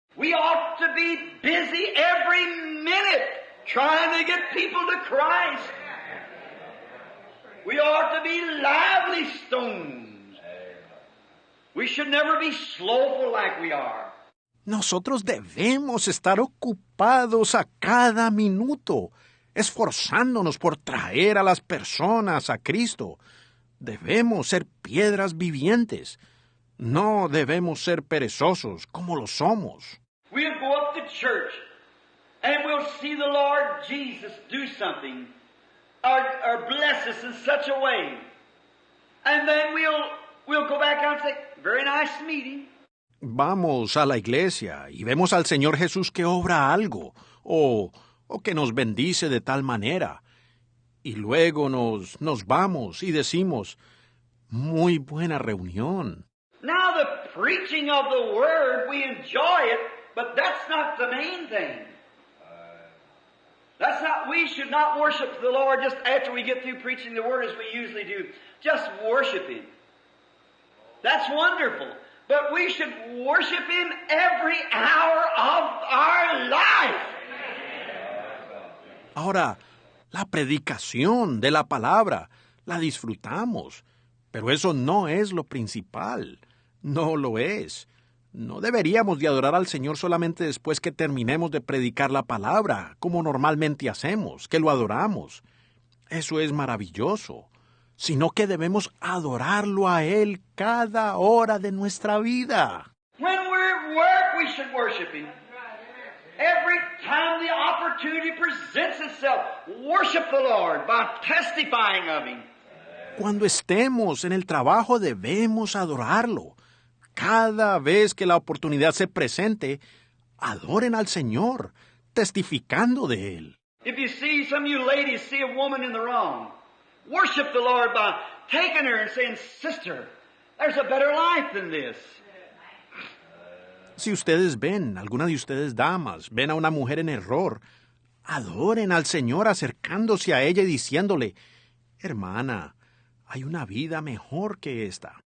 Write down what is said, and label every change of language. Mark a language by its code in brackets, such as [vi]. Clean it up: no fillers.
[en] We ought to be busy every minute trying to get people to Christ. We ought to be lively stones. We should never be slowful like we are. [es] Nosotros debemos estar ocupados a cada minuto, esforzándonos por traer a las personas a Cristo. Debemos ser piedras vivientes. No debemos ser perezosos como lo somos. [en] We'll go up to church and we'll see the Lord Jesus do something or bless us in such a way. And then we'll go back out and say, very nice meeting. [es] Vamos a la iglesia y vemos al Señor Jesús que obra algo o que nos bendice de tal manera. Y luego nos vamos y decimos, muy buena reunión. [en] Now the preaching of the Word, we enjoy it, but that's not the main thing. We should not worship the Lord just after we get through preaching the Word as we usually do. Just worship Him. That's wonderful. But we should worship Him every hour of our life. [es] Ahora, la predicación de la palabra la disfrutamos, pero eso no es lo principal. No lo es. No deberíamos de adorar al Señor solamente después que terminemos de predicar la palabra, como normalmente hacemos, que lo adoramos. Eso es maravilloso. Sino que debemos adorarlo a Él cada hora de nuestra vida. [en] When we're at work, we should worship Him. Every time the opportunity presents itself, worship the Lord by testifying of Him. [es] Cuando estemos en el trabajo debemos adorarlo. Cada vez que la oportunidad se presente, adoren al Señor, testificando de Él. [en] If you see, some of you ladies see a woman in the wrong, worship the Lord by taking her and saying, Sister, there's a better life than this. [es] Si ustedes ven, alguna de ustedes damas, ven a una mujer en error, adoren al Señor acercándose a ella y diciéndole, hermana, hay una vida mejor que esta.